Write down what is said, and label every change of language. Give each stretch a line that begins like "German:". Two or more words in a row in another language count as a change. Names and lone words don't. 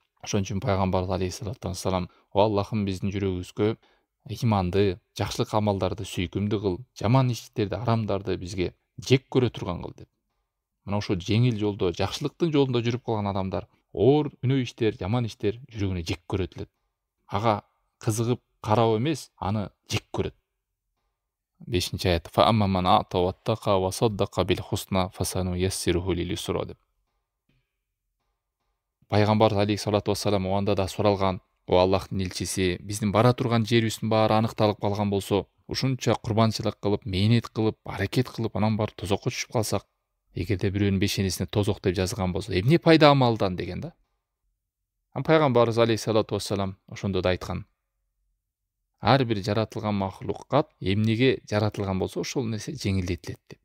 Kyrgyz: Ошон үчүн пайгамбар
Arabic: عليه الصلاة والسلام:
Kyrgyz: "О Аллахым, биздин жүрөгүбүзгө иманды, жакшылык амалдарды сүйкүмдүү кыл, жаман иштерди, арамдарды бизге жек көрө турган кыл" деп. Мына ошо жеңил жолдо, жакшылыктын жолунда жүрүп калган адамдар оор күнөө иштер, жаман иштер жүрөгүнө жек көрөтүлөт. Ага кызыгып кароо эмес, аны жек көрөт.
Arabic: 5-аят: "فأما من أعطى واتقى وصدق بالحسنى فسنيسره لليسرى" деп.
Kyrgyz: Пайгамбар
Arabic: عليه الصلاة والسلام
Kyrgyz: оанда да суралган: "О Аллахтын элчиси, биздин бара турган жерибиздин баары аныкталып калган болсо, ушунча курбанчылык кылып, мээнет кылып, аракет кылып, анан барып тозокко түшүп калсак, эгерде бирөөнүн бешенесине тозок деп жазылган болсо, эмне пайда амалдан" деген да. Пайгамбарыбыз
Arabic: عليه الصلاة والسلام
Kyrgyz: ошондо да айткан: "Ар бир жаратылган махлукат эмнеге жаратылган болсо, ошол нерсе жеңилдетилет" деп.